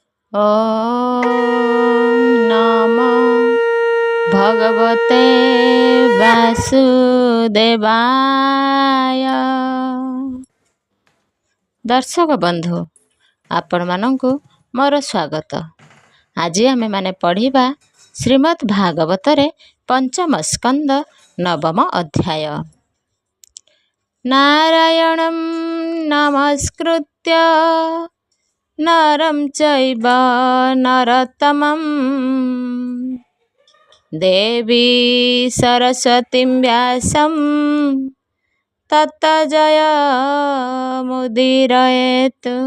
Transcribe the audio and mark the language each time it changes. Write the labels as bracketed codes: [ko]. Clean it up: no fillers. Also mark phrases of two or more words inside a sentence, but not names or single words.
[sa] ॐ नमो भगवते वासुदेवाय। [or] ଦର୍ଶକ ବନ୍ଧୁ ଆପଣ ମାନଙ୍କୁ ମୋର ସ୍ୱାଗତ। ଆଜି ଆମେ ମାନେ ପଢ଼ିବା ଶ୍ରୀମଦ୍ ଭାଗବତରେ ପଞ୍ଚମ ସ୍କନ୍ଦ ନବମ ଅଧ୍ୟାୟ। [sa] नारायणं नमस्कृत्य नरं चैव नरोत्तमं देवी सरस्वतीं व्यासं ततो जयमुदीरयेत्।